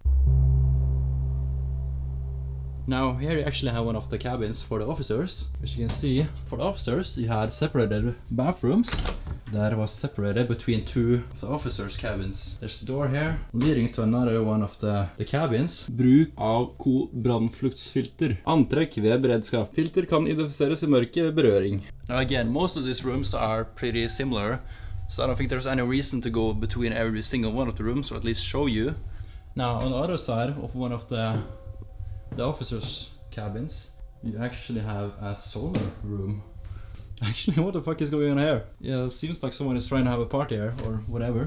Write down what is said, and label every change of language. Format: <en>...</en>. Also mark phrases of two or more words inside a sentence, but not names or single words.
<en>Now here you actually have one of the cabins for the officers. As you can see, for the officers you had separated bathrooms that was separated between 2 of the officers' cabins. There's a door here leading to another one of the cabins.</en> <no>Bruk av brannfluktsfilter. Antrekk ved beredskap. Filter kan identifiseres I mørke ved berøring.</no> <en>Now again, most of these rooms are pretty similar, so I don't think there's any reason to go between every single one of the rooms, or at least show you. Now on the other side of one of the officers' cabins, you actually have a sauna room. Actually, what the fuck is going on here? Yeah, it seems like someone is trying to have a party here, or whatever.</en>